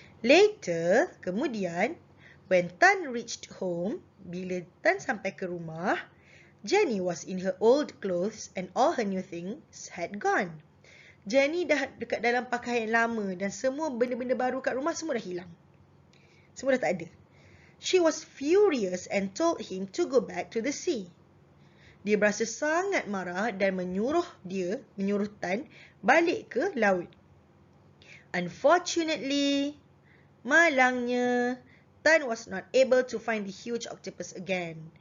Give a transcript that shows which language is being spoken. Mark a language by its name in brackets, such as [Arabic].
[English] Later, kemudian, when Tan reached home, [Malay] bila Tan sampai ke rumah, [English] Jenny was in her old clothes and all her new things had gone. [Malay] Jenny dah dekat dalam pakaian lama dan semua benda-benda baru kat rumah semua dah hilang. Semua dah tak ada. [English] She was furious and told him to go back to the sea. [Malay] Dia berasa sangat marah dan menyuruh Tan balik ke laut. [English] Unfortunately, malangnya, Tan was not able to find the huge octopus again.